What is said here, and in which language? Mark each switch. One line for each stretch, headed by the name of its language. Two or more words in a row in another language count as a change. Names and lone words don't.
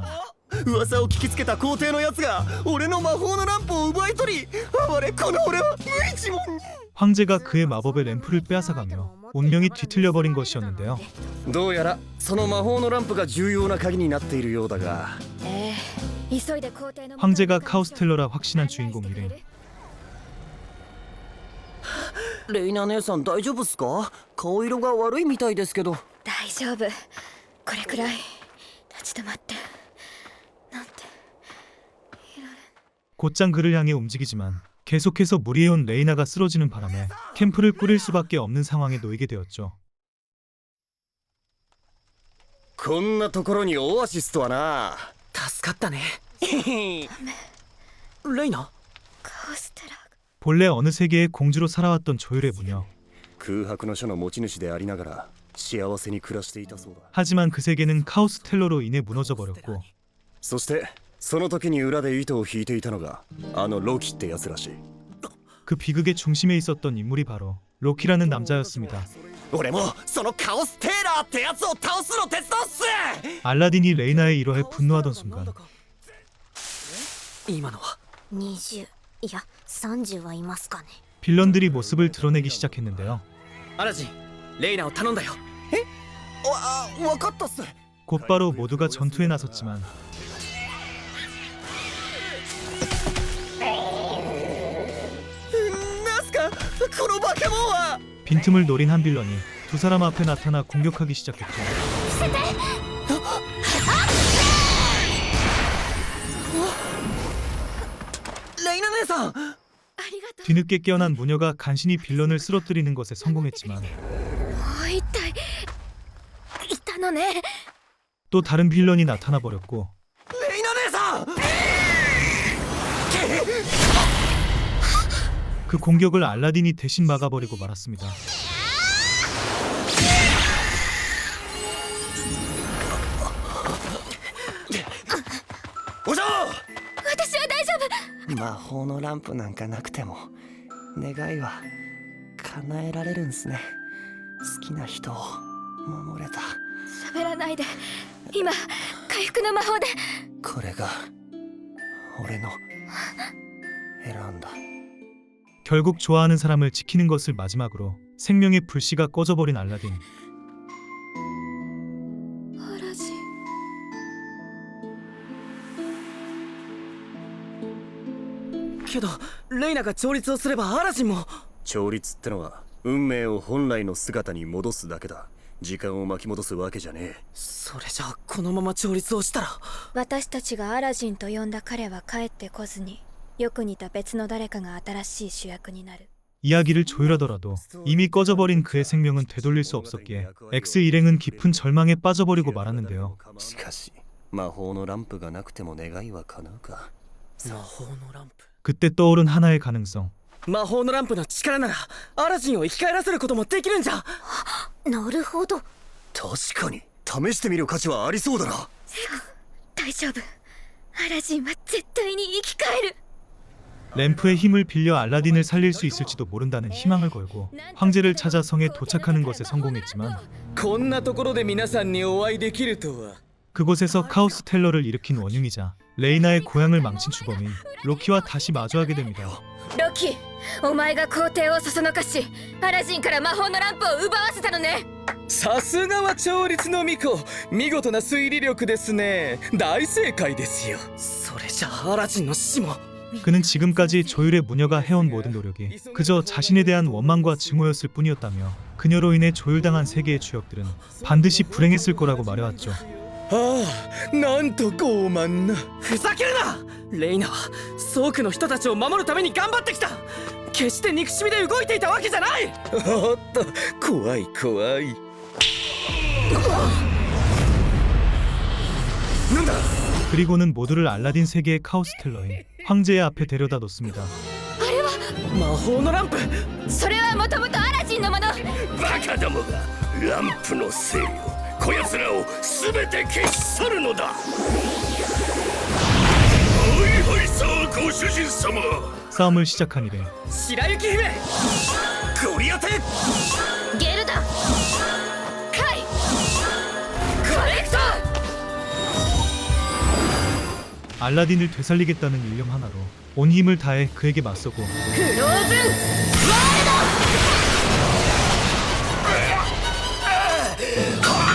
Japanese: 噂を聞きつけた皇帝のやつが俺の魔法のランプを奪い取り、あれこの俺は無一文。
Korean: 황제가 그의 마법의 램프를 빼앗아가며 운명이 뒤틀려버린 것이었는데요.
Japanese: どうやらその魔法のランプが重要な鍵になっているようだが。急いで皇帝の。
Korean: 황제가 카우스텔러라 확신한 주인공 일행.
Japanese: レイナ姉さん大丈夫っすか？顔色が悪いみたいですけど。大丈夫。これくらい立ち止まってなんて。
Korean: 곧장 그를 향해 움직이지만 계속해서 무리해온 레이나가 쓰러지는 바람에 캠프를 꾸릴 수밖에 없는 상황에 놓이게 되었죠.
Japanese: こんなところにオアシスとはな。助かったね。レイナ？カオステラ。
Korean: 본래 어느 세계의 공주로 살아왔던 조율의 무녀.
Japanese: 空白の書の持ち主でありながら幸せに暮らしていたそうだ。
Korean: 하지만 그 세계는 카우스텔러로 인해 무너져 버렸고
Japanese: そしてその時に裏で糸を引いていたのがあのロキってやつらしい。
Korean: 그 비극의 중심에 있었던 인물이 바로 로키라는 남자였습니다.
Japanese: 俺もそのカオステーラーってやつを倒すの手伝うっす。
Korean: 알라딘이 레이나의 이러해 분노하던 순간
Japanese: 今のは 20いや30はいますかね。
Korean: 빌런들이 모습을 드러내기 시작했는데요.
Japanese: アラジン、レイナを頼んだよ。わかったっす。
Korean: 곧바로 모두가 전투에 나섰지만
Japanese: なんすかこの化け物は。
Korean: 빈틈을 노린 한 빌런이 두 사람 앞에 나타나 공격하기 시작했죠.
Japanese: レイナ姉さん。
Korean: 뒤늦게 깨어난 무녀가 간신히 빌런을 쓰러뜨리는 것에 성공했지만
Japanese: 一体いたのね。
Korean: 또 다른 빌런이 나타나 버렸고
Japanese: レイナ姉さん。
Korean: 그 공격을 알라딘이 대신 막아버리고 말았습니다.
Japanese: お嬢。私は大丈夫。魔法のランプなんかなくても願いは叶えられるんすね。好きな人を守れた。喋らないで。今回復の魔法で。これが俺の選んだ
Korean: 결국 좋아하는 사람을 지키는 것을 마지막으로 생명의 불씨가 꺼져버린 알라딘.
Japanese: アラジンけどレイナが調律をすればアラジンも。調律ってのは運命を本来の姿に戻すだけだ。時間を巻き戻すわけじゃねえ。それじゃあこのまま調律をしたら。私たちがアラジンと呼んだ彼は帰ってこずに、よく似た別の誰かが新しい主役になる。
Korean: 이야기를 조율하더라도 이미 꺼져버린 그의 생명은 되돌릴 수 없었기에 X 일행은 깊은 절망에 빠져버리고 말았는데요.
Japanese: しかし魔法のランプがなくても願いは叶うか。魔法のランプ。
Korean: 그때 떠오른 하나의 가능성.
Japanese: 魔法のランプの力ならアラジンを生き返らせることもできるんじゃ。なるほど。確かに試してみる価値はありそうだな。大丈夫。アラジンは絶対に生き返る。
Korean: 램프의 힘을 빌려 알라딘을 살릴 수 있을지도 모른다는 희망을 걸고 황제를 찾아 성에 도착하는 것에 성공했지만
Japanese: こんなところで皆さんにお会いできるとは。
Korean: 그곳에서 카오스 텔러를 일으킨 원흉이자 레이나의 고향을 망친 주범인 로키와 다시 마주하게 됩니다.
Japanese: ロキ、お前が皇帝をそそのかし、アラジンから魔法のランプを奪わせたのね。さすがは調律の巫女、見事な推理力ですね。大正解ですよ。それじゃあアラジンの死も。
Korean: 그는 지금까지 조율의 무녀가 해온 모든 노력이 그저 자신에 대한 원망과 증오였을 뿐이었다며 그녀로 인해 조율당한 세계의 주역들은 반드시 불행했을 거라고 말해왔죠.
Japanese: ああ、なんと傲慢な。ふざけるな。レイナはソークの人たちを守るために頑張ってきた。決して憎しみで動いていたわけじゃない。おっと、怖い怖い。なんだ。
Korean: 그리고는 모두를 알라딘 세계의 카오스 텔러인 황제의 앞에 데려다 놓습니다.
Japanese: 魔法のランプ。それはもともとアラジンのもの。バカどもがランプのせいよ。こやつらを全て消し去るのだ。おいおいさあご主人様。
Korean: 싸움을 시작한 이래
Japanese: 白雪姫。ゴリアテ。ゲルダ、カイ、コレクト。
Korean: 알라딘을 되살리겠다는 일념 하나로 온 힘을 다해 그에게 맞서고
Japanese: フローズンワールド。